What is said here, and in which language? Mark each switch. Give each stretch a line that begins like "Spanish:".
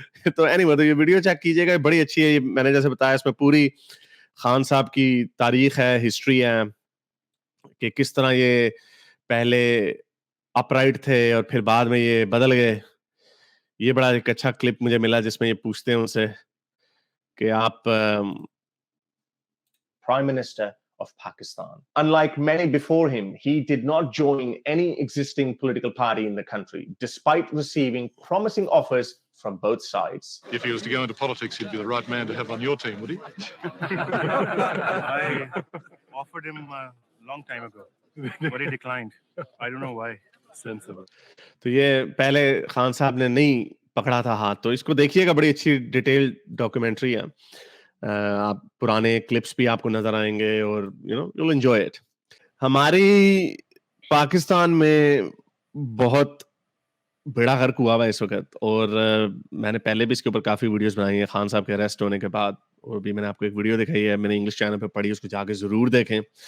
Hindi: तो एनीवे, तो ये वीडियो चेक कीजिएगा, बड़ी अच्छी है। मैंने जैसे बताया इसमें पूरी खान साहब की तारीख है, हिस्ट्री है कि किस तरह ये पहले अपराइट थे और फिर बाद में ये बदल गए। ये बड़ा एक अच्छा क्लिप मुझे मिला जिसमें ये पूछते हैं उनसे कि आप Prime Minister of Pakistan.
English: Unlike many before him, he did not join any existing political party in the country, despite receiving promising offers from both sides. If he was to go into politics, he'd be the right man to have on your team, would he? I offered him a long time ago, but he declined. I don't know why. Sensible.
Hindi: तो ये पहले खान साहब ने नहीं पकड़ा था हाथ, तो इसको देखिएगा, बड़ी अच्छी डिटेल डॉक्यूमेंट्री है। आप पुराने क्लिप्स भी आपको नजर आएंगे और
English: You know you'll enjoy it.
Hindi: हमारी पाकिस्तान में बहुत बेड़ा गर्क हुआ हुआ है इस वक्त, और मैंने पहले भी इसके ऊपर काफी वीडियोस बनाई हैं खान साहब के अरेस्ट होने के बाद, और भी मैंने आपको एक वीडियो दिखाई है, मैंने इंग्लिश चैनल पे पढ़ी, उसको जाके जरूर देखें।